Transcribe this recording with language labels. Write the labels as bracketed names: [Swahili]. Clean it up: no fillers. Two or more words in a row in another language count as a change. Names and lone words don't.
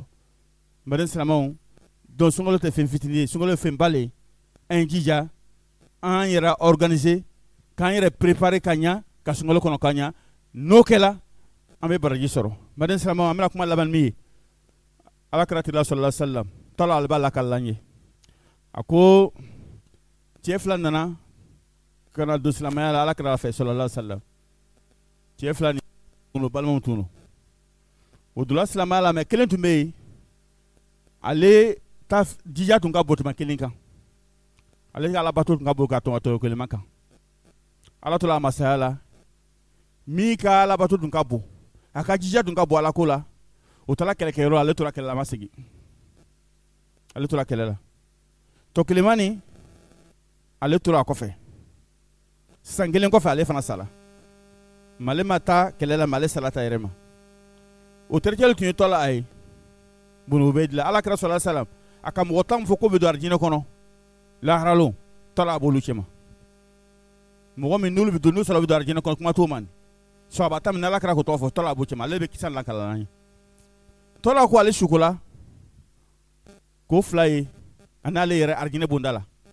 [Bambara] N baden silamɛw, donc sunkalo tɛ fɛn fitinin ye, sunkalo ye fɛn ba le ye. An ye jija, an yɛrɛ organiser, k'an yɛrɛ préparer ka ɲa, ka sunkalo kɔnɔ ka ɲa. N'o kɛla, an bɛ baraji sɔrɔ. N baden silamɛw, an bɛna kuma laban min ye, Alakira [Arabic] صلى الله عليه وسلم, [Bambara] tala ale b'a lakale an ye. A ko cɛ fila nana ka na don silamɛya la Alakira fɛ [Arabic] صلى الله عليه وسلم. [Bambara] Cɛ fila ni balimaw tun don. O donna silamɛya la, mais kelen tun bɛ yen, ale ta jija tun ka bon tɛmɛ kelen kan. Ale ka Alabato tun ka bon ka tɛmɛ tɔ kelen kan. Ala tora a masaya la, min ka Alabato tun ka bon, a ka jija tun ka bon Ala ko la, o taara kɛlɛkɛyɔrɔ la, ale tora kɛlɛ la, a ma segin. Ale tora kɛlɛ la. Tɔ kelenmanin, ale tora a kɔfɛ. San kelen kɔfɛ ale fana sala. Mais ale ma taa kɛlɛ la, mais ale sala ta yɛrɛ ma. O terikɛ tun ye tɔ la a ye, Bunu Ubayidila, Alakira [Arabic] صلى الله عليه وسلم, [Bambara] a ka mɔgɔ 10 fɔ ko bɛ don arijinɛ kɔnɔ, laharalon, tɔ la a b'olu cɛ ma. Mɔgɔ min n'olu bɛ don, n'u sɔrɔ bɛ don arijinɛ kɔnɔ, kuma t'o ma. Sahaba ta min Alakira ko tɔgɔ fɔ, tɔ la a b'o cɛ ma, ale bɛ kisa lankala an ye. Tɔ la ko ale sukola, ko fila ye, a n'ale yɛrɛ arijinɛ bonda la.